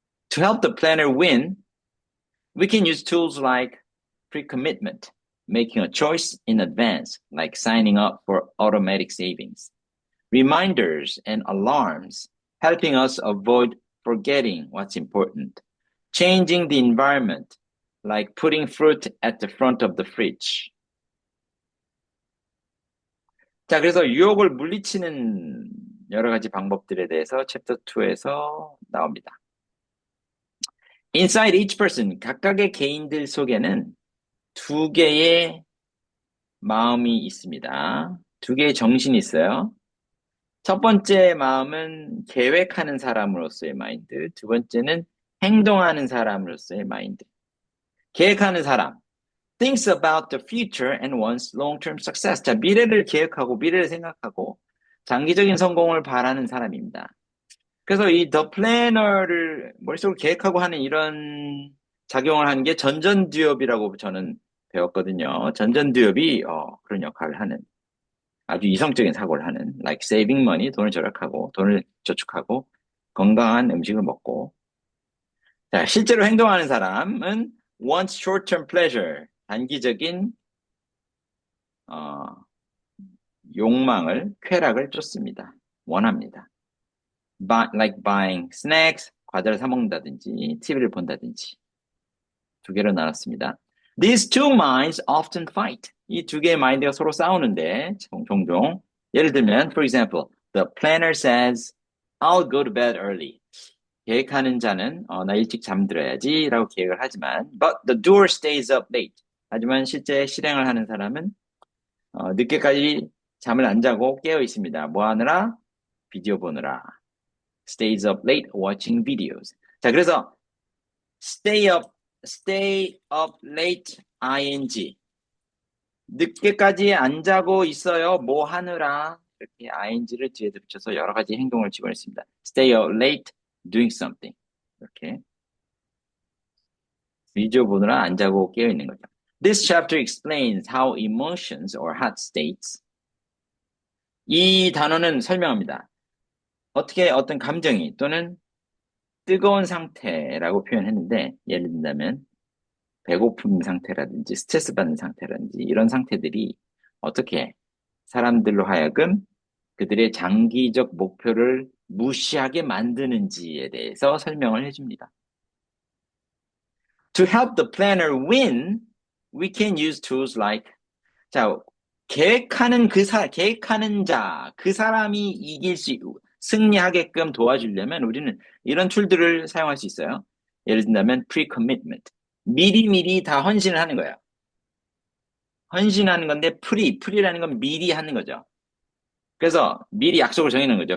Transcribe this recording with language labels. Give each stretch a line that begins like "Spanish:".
English: To help the planner win, we can use tools like pre-commitment, making a choice in advance, like signing up for automatic savings, reminders and alarms, helping us avoid forgetting what's important, changing the environment, like putting fruit at the front of the fridge.
Korean: 자, 그래서 유혹을 물리치는 여러 가지 방법들에 대해서 챕터 2에서 나옵니다.
English: Inside each person,
Korean: 각각의 개인들 속에는 두 개의 마음이 있습니다. 두 개의 정신이 있어요. 첫 번째 마음은 계획하는 사람으로서의 마인드, 두 번째는 행동하는 사람으로서의 마인드. 계획하는 사람,
English: thinks about the future and wants long-term success.
Korean: 자, 미래를 계획하고 미래를 생각하고 장기적인 성공을 바라는 사람입니다. 그래서 이 The Planner를 머릿속으로 계획하고 하는 이런 작용을 하는 게 전전두엽이라고 저는 배웠거든요. 전전두엽이 그런 역할을 하는 아주 이성적인 사고를 하는
English: like saving money,
Korean: 돈을 절약하고 돈을 저축하고 건강한 음식을 먹고 자, 실제로 행동하는 사람은
English: wants short-term pleasure,
Korean: 단기적인 욕망을, 쾌락을 쫓습니다. 원합니다.
English: like buying snacks,
Korean: 과자를 사 먹는다든지 TV를 본다든지 두 개로 나눴습니다.
English: These two minds often fight.
Korean: 이 두 개의 마인드가 서로 싸우는데 종종 예를 들면
English: for example, the planner says I'll go to bed early.
Korean: 계획하는 자는 나 일찍 잠들어야지 라고 계획을 하지만
English: but the doer stays up late.
Korean: 하지만 실제 실행을 하는 사람은 늦게까지 잠을 안 자고 깨어 있습니다. 뭐 하느라? 비디오 보느라.
English: Stays up late watching videos. 자, 그래서 stay up late ing.
Korean: 늦게까지 안 자고 있어요. 뭐 하느라. 이렇게 ing를 뒤에 붙여서 여러 가지 행동을 집어냈습니다.
English: Stay up late doing something.
Korean: 이렇게. 비디오 보느라 안 자고 깨어 있는 거죠.
English: This chapter explains how emotions or hot states.
Korean: 이 단어는 설명합니다. 어떻게 어떤 감정이 또는 뜨거운 상태라고 표현했는데 예를 든다면 배고픈 상태라든지 스트레스 받는 상태라든지 이런 상태들이 어떻게 사람들로 하여금 그들의 장기적 목표를 무시하게 만드는지에 대해서 설명을 해줍니다.
English: To help the planner win, we can use tools like 자,
Korean: 계획하는 자, 그 사람이 승리하게끔 도와주려면 우리는 이런 툴들을 사용할 수 있어요. 예를 든다면 pre-commitment. 미리미리 다 헌신을 하는 거예요. 헌신하는 건데 pre라는 건 미리 하는 거죠. 그래서 미리 약속을 정해놓는 거죠.